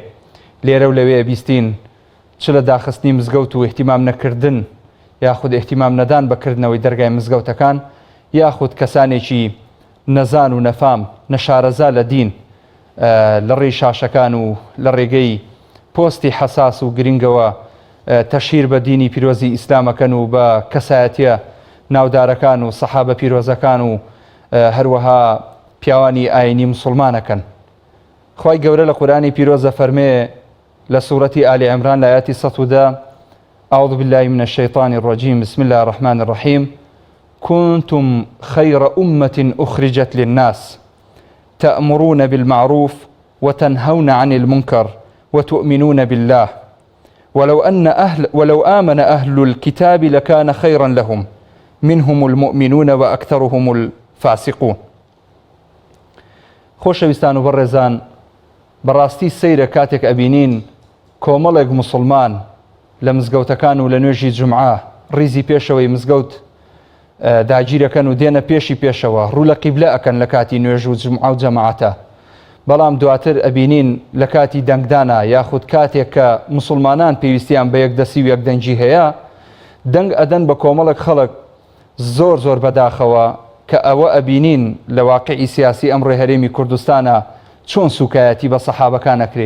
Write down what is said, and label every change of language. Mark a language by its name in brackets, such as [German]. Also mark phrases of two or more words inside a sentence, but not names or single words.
[Central Kurdish] لێرە و لەوێ بیستین، چ لە داخستنی مزگەوت و احتیمام نەکردن یاخود احتیمام نەدان بەکردنەوەی دەرگای مزگەوتەکان، یاخود کەسانێکی نەزان و نەفام نەشارەزا لە دین لە ڕێی شاشەکان و لە ڕێگەی پۆستی حەساس و گرنگەوە تەشهیر بە دینی پیرۆزی ئیسلامەکەن و بە کەسایەتیە ناودارەکان و سەحابە پیرۆزەکان و هەروەها پیاوانی ئاینی مسلمانەکەن. خوای گەورە لە قورئانی پیرۆزە فەرمێ لە سوورەتی ئالی عیمران لە ئایەتی 110: [Arabic] أعوذ بالله من الشيطان الرجيم بسم الله الرحمن الرحيم كنتم خير أمة أخرجت للناس تأمرون بالمعروف وتنهون عن المنكر وتؤمنون بالله ولو آمن أهل الكتاب لكان خيرا لهم منهم المؤمنون وأكثرهم الفاسقون. [Central Kurdish] خۆشەویستان و بەڕێزان، بەڕاستی سەیرە کاتێک ئەبینین کۆمەڵێک مسلمان لە مزگەوتەکان و لە نوێژی جومعە ڕیزی پێشەوەی مزگەوت داگیرەکەن و دێنە پێشی پێشەوە ڕوو لە قیبلە ئەکەن لە کاتی نوێژ و جومعە و جەماعەتە، بەڵام دواتر ئەبینین لە کاتی دەنگدانە یاخود کاتێک کە مسلمانان پێویستیان بە یەکدەسی و یەکدەنگی هەیە، دەنگ ئەدەن بە کۆمەڵێک خەڵک زۆر بەداخەوە کە ئەوە ئەبینین لە واقعی سیاسی ئەمڕۆی هەرێمی کوردستانە چۆن سوکایەتی بە سەحابەکان ئەکرێن.